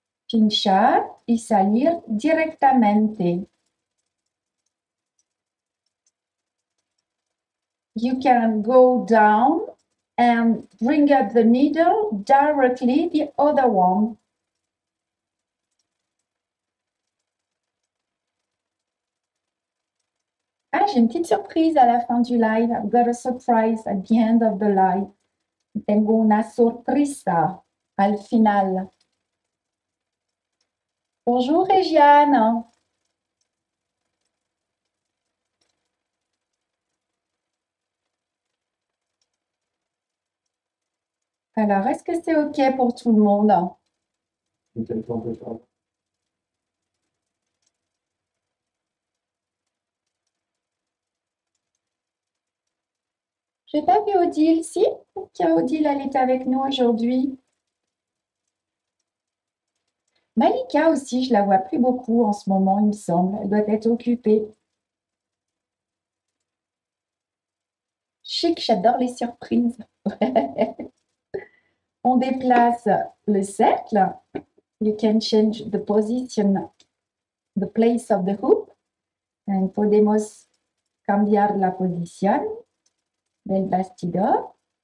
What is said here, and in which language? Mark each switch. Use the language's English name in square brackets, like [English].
[Spanish] Pinchar y salir directamente. [English] you can go down and bring up the needle directly the other one. [French] Ah, j'ai une petite surprise à la fin du live. [English] I've got a surprise at the end of the live. [Spanish] Tengo una sorpresa al final. [French] Bonjour Régiane. Alors, est-ce que c'est OK pour tout le monde? Quel temps peut faire? J'ai pas vu Odile, si? Tiens, Odile, elle est avec nous aujourd'hui. Malika aussi, je la vois plus beaucoup en ce moment, il me semble. Elle doit être occupée. Chic, j'adore les surprises. On déplace le cercle. [English] You can change the position, the place of the hoop. [Spanish] And podemos cambiar la posición del bastidor.